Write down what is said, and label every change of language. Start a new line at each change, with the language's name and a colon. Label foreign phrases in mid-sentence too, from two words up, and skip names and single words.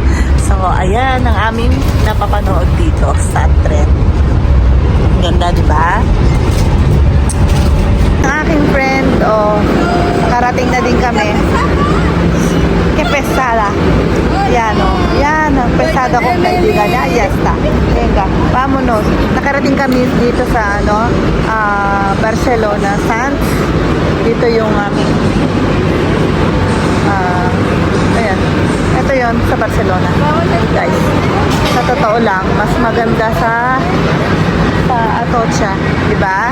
Filipino: So, ayan ang aming napapanood dito sa trend. Ganda, di ba? Ang aking friend, nakarating na din kami. Pesada. Yan, yan ang pesada kong kaibigan.
Spanish: Ya está. Venga, vámonos.
Filipino: Nakarating kami dito sa Barcelona Sands. Dito yung aming ayan. Ito yon sa Barcelona. Guys, sa totoo lang, mas maganda sa Atocha, di ba?